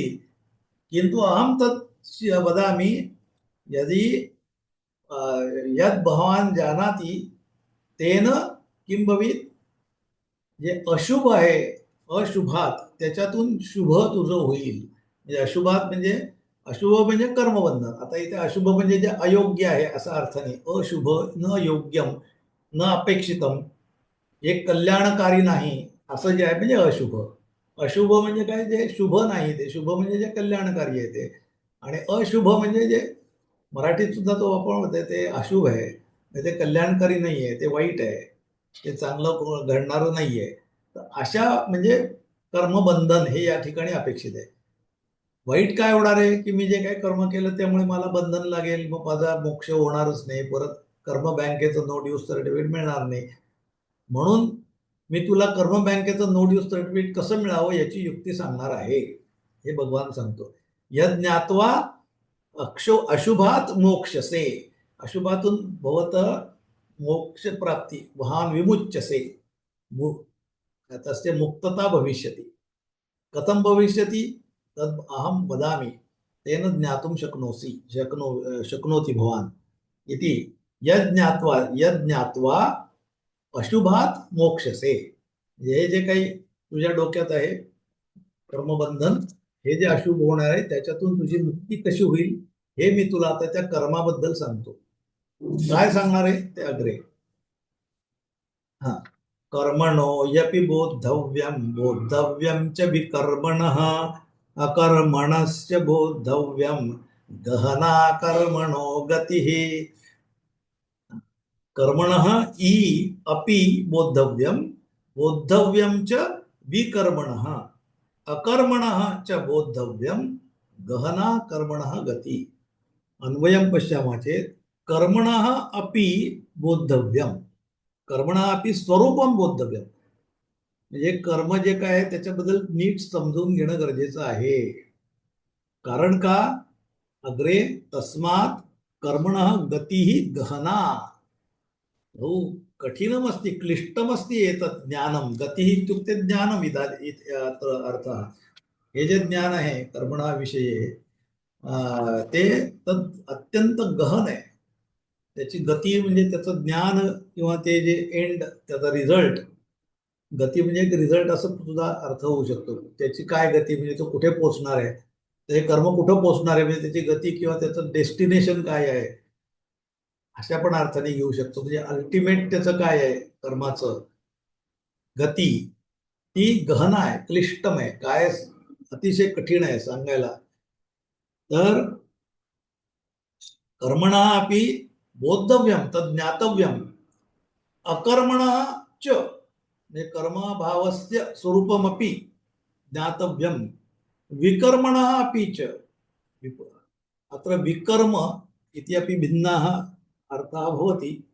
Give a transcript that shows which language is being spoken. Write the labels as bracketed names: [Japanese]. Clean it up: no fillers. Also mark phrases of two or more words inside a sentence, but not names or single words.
[Sanskrit] किन्तु अहं तत् वदामि यदि यद् भवान् जानाति तेन किं भवेत्. [Marathi] जे अशुभ आहे अशुभात त्याच्यातून शुभ तुझं होईल. म्हणजे अशुभ म्हणजे कर्मबंधन. आता इथे अशुभ म्हणजे जे अयोग्य आहे असा अर्थ नाही. [Sanskrit] अशुभ न योग्यम न अपेक्षितम, [Marathi] हे कल्याणकारी नाही असं जे आहे म्हणजे अशुभ. अशुभ म्हणजे काय, जे शुभ नाही ते. शुभ म्हणजे जे कल्याणकारी आहे ते. आणि अशुभ म्हणजे जे मराठीत सुद्धा तो आपण म्हणतो ते अशुभ आहे, ते कल्याणकारी नाही आहे, ते वाईट आहे, ते चांगलं घडणारं नाही आहे. तर अशा म्हणजे कर्मबंधन हे या ठिकाणी अपेक्षित आहे. वाईट काय होणार आहे की मी जे काही कर्म केलं त्यामुळे मला बंधन लागेल, मग माझा मोक्ष होणारच नाही, परत कर्म बँकेचं [English] no dues certificate [Marathi] मिळणार नाही. म्हणून मी तुला कर्म बँकेचं [English] no dues certificate [Marathi] कसं मिळावं याची युक्ती सांगणार आहे, हे भगवान सांगतो. [Sanskrit] यज्ञात्वा ज्ञात्वा अशुभात मोक्षसे, अशुभातून भवत मोक्ष प्राप्ती महान विमुच्यसे, तस्य मुक्तता भविष्यति. कथं भविष्यति तद् अहं वदामि, तेन ज्ञातुं शक्नोति भवान् इति. यज्ञात्वा अशुभात मोक्षसे, [Marathi] हे जे काही तुझ्या डोक्यात आहे कर्मबंधन, हे जे अशुभ होणार आहे त्याच्यातून तुझी मुक्ती कशी होईल हे मी तुला आता त्या कर्माबद्दल सांगतो. काय सांगणार आहे ते अग्रे. [Sanskrit] हा, कर्मणो यपि बोद्धव्यम च विकर्मणः अकर्मणस्य बोद्धव्यम गहना कर्मणो गतिः. कर्मणः इ अपि बोद्धव्यम च विकर्मणः अकर्मणः च बोद्धव्यम गहना कर्मणः गति. अन्वयं पश्यामः चेत् कर्मणः अपि बोद्धव्यम, कर्मणः अपि स्वरूपम बोद्धव्यम, [Marathi] म्हणजे कर्म जे काय आहे त्याच्याबद्दल नीट समजून घेणं गरजेचं आहे. कारण का, [Sanskrit] अग्रे तस्मात् कर्मणः गतिः गहना. बहु कठिनमस्ति क्लिष्टमस्ति एतत् ज्ञानं. गतिः इत्युक्ते ज्ञानम् अत्र अर्थः. [Marathi] हे जे ज्ञान आहे [Sanskrit] कर्मणा विषये [Marathi] ते तत् अत्यंत गहन आहे. त्याची गती म्हणजे त्याचं ज्ञान किंवा ते जे एंड, त्याचा रिझल्ट. गती म्हणजे एक रिझल्ट असं सुद्धा अर्थ होऊ शकतो. त्याची काय गती म्हणजे तो कुठे पोहोचणार आहे, ते कर्म कुठं पोहोचणार आहे, म्हणजे त्याची गती किंवा त्याचं डेस्टिनेशन काय आहे, अशा पण अर्थाने घेऊ शकतो. म्हणजे अल्टिमेट त्याचं काय आहे कर्माचं गती, ती गहन आहे, क्लिष्टम आहे, काय अतिशय कठीण आहे सांगायला. [Sanskrit] तर कर्मणा अपि बोद्धव्यम तद ज्ञातव्यम अकर्मणः च, म्हणजे कर्मभावस्य स्वरूपमपि ज्ञातव्यम विकर्मणः अपि च. अत्र विकर्म इति अपि भिन्नाः अर्थाः भवति.